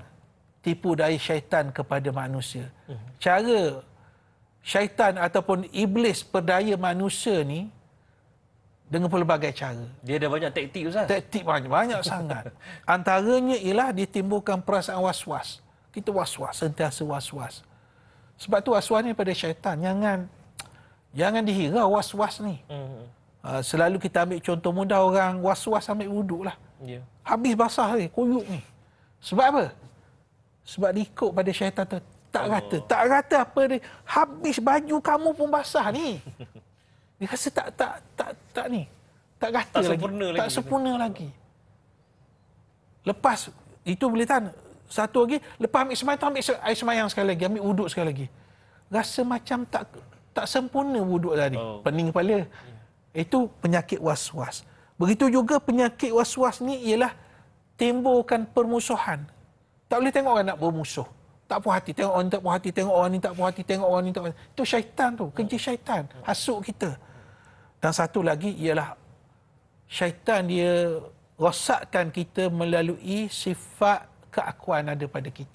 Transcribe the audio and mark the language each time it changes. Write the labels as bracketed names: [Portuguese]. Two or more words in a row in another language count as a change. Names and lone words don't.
[Malay] Tipu daya syaitan kepada manusia. Cara syaitan ataupun iblis perdaya manusia ni dengan pelbagai cara. Dia ada banyak taktik Ustaz. Taktik banyak sangat. Antaranya ialah ditimbulkan perasaan was-was. Kita was-was, sentiasa was-was. Sebab tu was-was ni pada syaitan. Jangan dihirau was-was ni. Selalu kita ambil contoh mudah, orang was-was ambil wuduk lah. Ya. Habis basah ni, kuyuk ni. Sebab apa? Sebab dia ikut pada syaitan tu. Tak rata apa dia. Habis baju kamu pun basah ni. Dia rasa tak ni. Tak rata lagi. Tak sempurna lagi. Lepas, itu boleh tahan. Satu lagi, lepas ambil semayang tu, ambil air semayang sekali lagi. Ambil wuduk sekali lagi. Rasa macam tak sempurna wuduk tadi. Pening kepala. Itu penyakit was-was. Begitu juga penyakit was-was ni ialah timbulkan permusuhan. Tak boleh tengok orang nak bermusuh. Tak puas hati. Tengok orang ni tak puas hati. Tengok orang ni tak puas hati. Tengok orang ni tak puas hati. Itu syaitan tu. Kerja syaitan. Hasut kita. Dan satu lagi ialah syaitan dia rosakkan kita melalui sifat keakuan ada pada kita.